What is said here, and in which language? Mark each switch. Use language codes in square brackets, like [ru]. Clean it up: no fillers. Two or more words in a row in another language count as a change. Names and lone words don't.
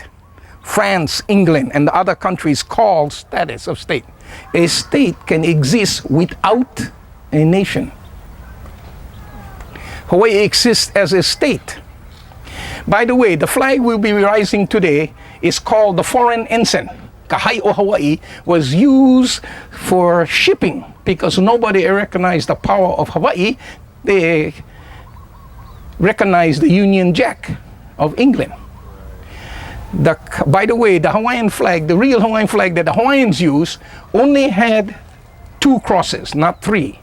[en] France, England, and the other countries call status of state. A state can exist without a nation. Hawaii exists as a state. By the way, the flag we'll be rising today is called the foreign ensign. Kahai o Hawaii was used for shipping because nobody recognized the power of Hawaii. They recognized the Union Jack of England. By the way, the Hawaiian flag, the real Hawaiian flag that the Hawaiians use, only had 2 crosses, not 3.